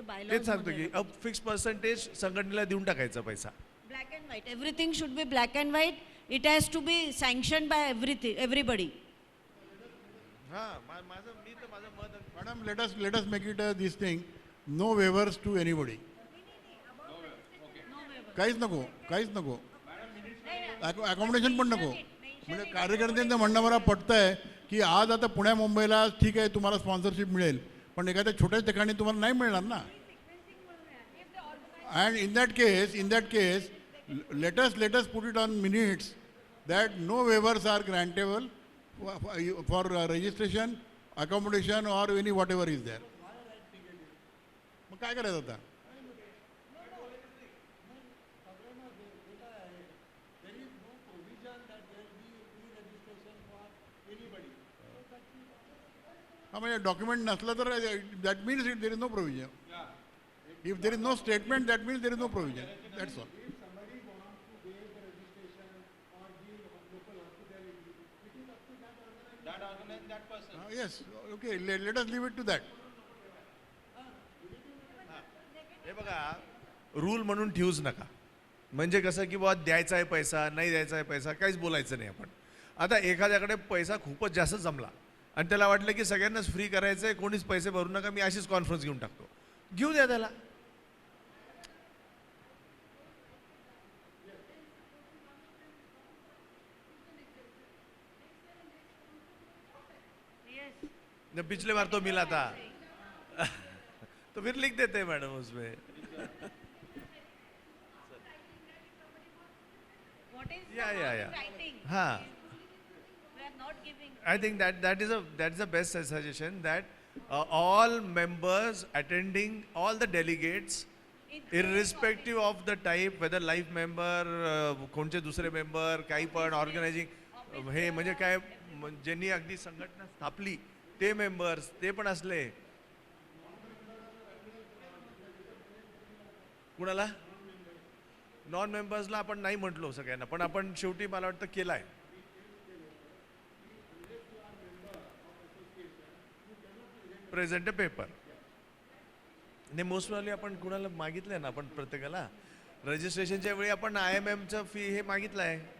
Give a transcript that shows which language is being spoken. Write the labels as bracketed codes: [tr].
[mr] तेच सांगतो की फिक्स पर्सेंटेज संघटनेला देऊन टाकायचा पैसा. [en] Black and white, everything should be black and white. It has to be sanction by everybody. [mr] हां, माझं मत. [en] Madam let us make it this thing, no waivers to anybody. [mr] काहीच नको. अकोमोडेशन पण नको. म्हणजे कार्यकर्त्यांचं म्हणणं मला पटतंय की आज आता पुण्या मुंबईला ठीक आहे तुम्हाला स्पॉन्सरशिप मिळेल, पण एखाद्या छोट्या ठिकाणी तुम्हाला नाही मिळणार ना. [en] And in that case let us put it on minutes that no waivers are grantable for registration, accommodation or any whatever is there. [mr] मग काय करायचं आता? हा, म्हणजे डॉक्युमेंट नसलं तर [en] That means there is no provision. If there is no statement that means there is no provision. That's all. Yes, okay, let us leave it to that. [mr] हे बघा, रूल म्हणून ठेवूच नका. म्हणजे कसं की बाबा द्यायचा आहे पैसा, नाही द्यायचा आहे पैसा, काहीच बोलायचं नाही आपण. आता एखाद्याकडे पैसा खूपच जास्त जमला आणि त्याला वाटलं की सगळ्यांनाच फ्री करायचं आहे, कोणीच पैसे भरू नका, मी अशीच कॉन्फरन्स घेऊन टाकतो. घेऊ द्या त्याला. [hi] पिछले बार तो मिला था तो फिर लिख देते हैं मैडम उसमें. [en] या हाँ, I think that is a best suggestion, that all members attending, all the delegates, irrespective of the type, whether life member, [mr] कोणचे दुसरे [en] member, [mr] काही पण [en] organizing, [mr] हे म्हणजे काय, ज्यांनी अगदी संघटना स्थापली ते मेंबर्स, ते पण असले. कुणाला नॉन मेंबर्सला आपण नाही म्हटलो सगळ्यांना, पण आपण शेवटी मला वाटतं केलाय. प्रेझेंट पेपर ने मोस्ट प्रॉब्ली आपण कुणाला मागितलंय ना, आपण प्रत्येकाला रजिस्ट्रेशनच्या वेळी आपण IMMचं फी हे मागितलं आहे.